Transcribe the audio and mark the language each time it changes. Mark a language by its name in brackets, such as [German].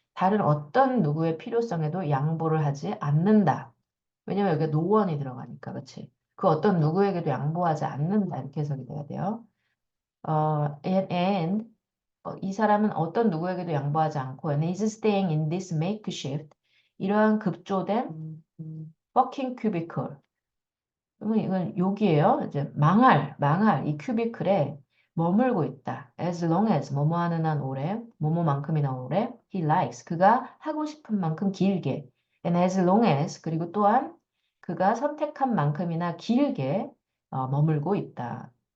[Korean] 다른 어떤 누구의 필요성에도 양보를 하지 않는다. 왜냐면 여기가 no one이 들어가니까, 그렇지? 그 어떤 누구에게도 양보하지 않는다. 이렇게 해석이 돼야 돼요. And 이 사람은 어떤 누구에게도 양보하지 않고 [English] and is staying in this makeshift. [Korean] 이러한 급조된 working cubicle. 그러면 이건 욕이에요. 이제 망할 이 큐비클에 머물고 있다. [English] As long as [Korean] 뭐뭐 하는 한 오래, 뭐뭐만큼이나 오래, he likes 그가 하고 싶은 만큼 길게, [English] and as long as [Korean] 그리고 또한 그가 선택한 만큼이나 길게 머물고 있다.